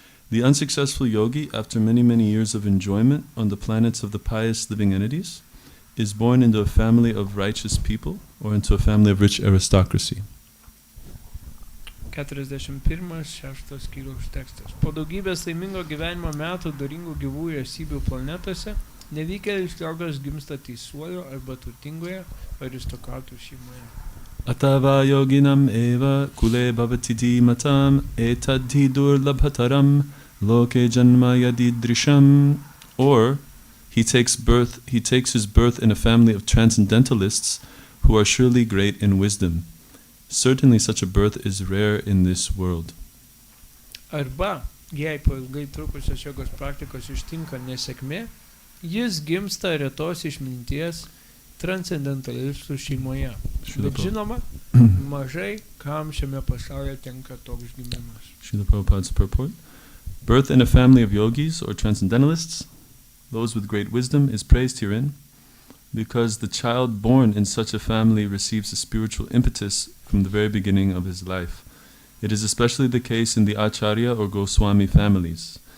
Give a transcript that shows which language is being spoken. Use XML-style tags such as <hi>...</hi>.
<en>The unsuccessful yogi, after many, many years of enjoyment on the planets of the pious living entities, is born into a family of righteous people or into a family of rich aristocracy.</en> <lt>41 6 skyriaus tekstas. Po daugybės laimingo gyvenimo metų doringų gyvųjų esybių planetose nevykėlis jogas gimsta teisuojo arba turtingoje aristokratų šeimoje.</lt> <sa>Atava yoginam eva kule bhavatiti matam etadhi durlabhataram loke janma yadidrisham.</sa> <en>Or he takes his birth in a family of transcendentalists who are surely great in wisdom. Certainly such a birth is rare in this world.</en> <lt>Arba, jei po ilgai trukusios jogos praktikos ištinka nesėkmė, jis gimsta retos išminties transcendentalistų šeimoje. Bet žinoma, mažai kam šiame pasaulyje tenka toks gimimas.</lt> <en>Srila Prabhupada's purport. Birth in a family of yogis or transcendentalists, those with great wisdom, is praised herein because the child born in such a family receives a spiritual impetus from the very beginning of his life. It is especially the case in the Acharya or Goswami families.</en>